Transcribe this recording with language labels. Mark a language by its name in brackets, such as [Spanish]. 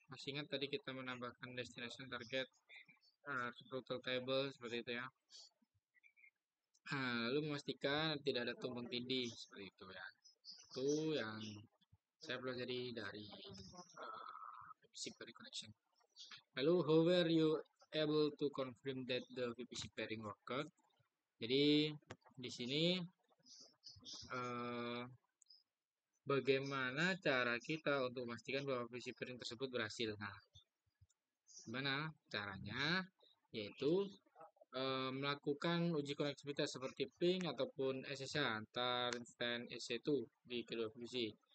[Indonesian] Masih ingat tadi kita menambahkan destination target rute table seperti itu ya. Lalu memastikan tidak ada tumpang tindih seperti itu ya. Itu yang saya pelajari dari VPC pairing connection. [English] Lalu how were you able to confirm that the VPC pairing worked? [Indonesian] Jadi di sini bagaimana cara kita untuk memastikan bahwa VPC pairing tersebut berhasil? Nah, gimana caranya? Yaitu melakukan uji konektivitas seperti ping ataupun SSH antar instansi EC2 di kedua VPC.